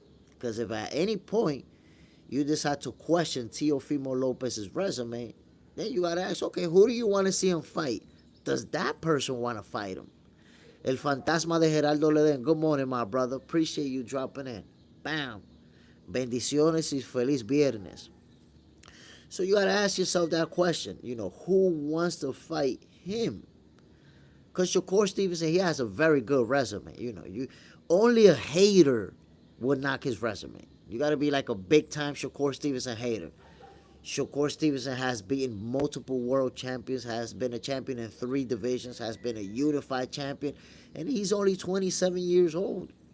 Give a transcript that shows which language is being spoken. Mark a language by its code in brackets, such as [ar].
[en] Because if at any point you decide to question Teofimo Lopez's resume, then you gotta ask, okay, who do you want to see him fight? Does that person want to fight him? El Fantasma de Geraldo Leden. Good morning, my brother. Appreciate you dropping in. Bam. [es] Bendiciones y feliz viernes. [en] So you gotta ask yourself that question. Who wants to fight him? Because Shakur Stevenson, he has a very good resume. You only a hater would knock his resume. You got to be like a big time Shakur Stevenson hater. Shakur Stevenson has beaten multiple world champions, has been a champion in 3 divisions, has been a unified champion, and he's only 27 years old.